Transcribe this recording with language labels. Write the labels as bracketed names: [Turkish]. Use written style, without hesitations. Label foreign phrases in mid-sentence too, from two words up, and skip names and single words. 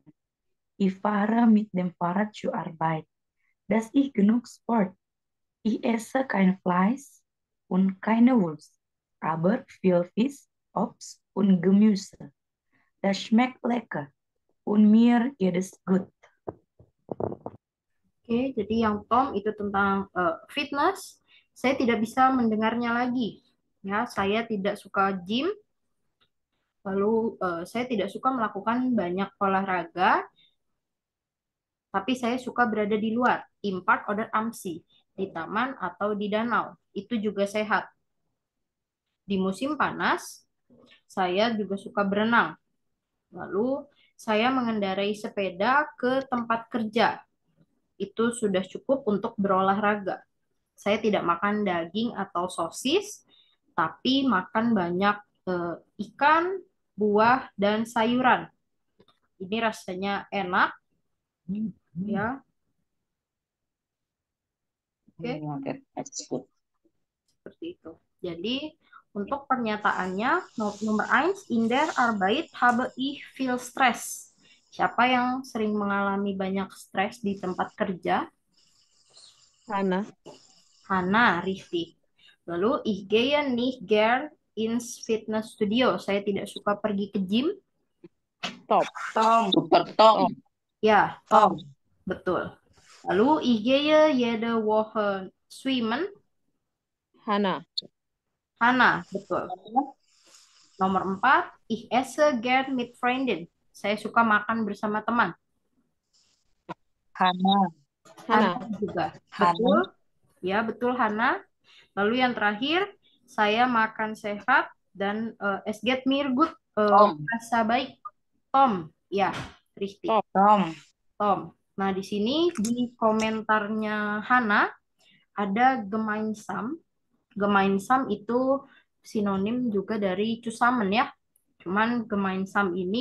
[German] Ich fahre mit dem Fahrrad zur Arbeit. Das ist genug Sport. Ich esse kein Fleisch und keine Wurst, aber viel Fisch, Obst und Gemüse. Das schmeckt lecker und mir geht es gut. [Indonesian] Oke, jadi yang Tom itu tentang fitness. Saya tidak bisa mendengarnya lagi. Ya, saya tidak suka gym. Lalu saya tidak suka melakukan banyak olahraga. Tapi saya suka berada di luar, [German] im Park oder am See, [Indonesian] di taman atau di danau. Itu juga sehat. Di musim panas, saya juga suka berenang. Lalu saya mengendarai sepeda ke tempat kerja. Itu sudah cukup untuk berolahraga. Saya tidak makan daging atau sosis, tapi makan banyak ikan, buah, dan sayuran. Ini rasanya enak, ya. Oke, seperti itu. Jadi untuk pernyataannya nomor 1, [German] in der Arbeit habe ich viel Stress. [Indonesian] Siapa yang sering mengalami banyak stres di tempat kerja? Hana. [German] Hana, richtig. Lalu ich gehe nicht gern ins Fitnessstudio. [Indonesian] Saya tidak suka pergi ke gym. Tom. Super Tom. Ya, Tom. Betul. [German] Lalu ich gehe jede Woche schwimmen. [Indonesian] Hana. Hana, betul. Nomor 4, [German] ich esse gern mit Freunden. [Indonesian] Saya suka makan bersama teman. Hana. Hana. Juga. Hana. Betul. Ya, betul Hana. Lalu yang terakhir, saya makan sehat dan [German] es geht mir gut. [Indonesian] Rasa baik. Tom. Ya, richtig. Tom. Nah, di sini di komentarnya Hana ada gemeinsam. Gemeinsam itu sinonim juga dari zusammen ya. Cuman gemeinsam ini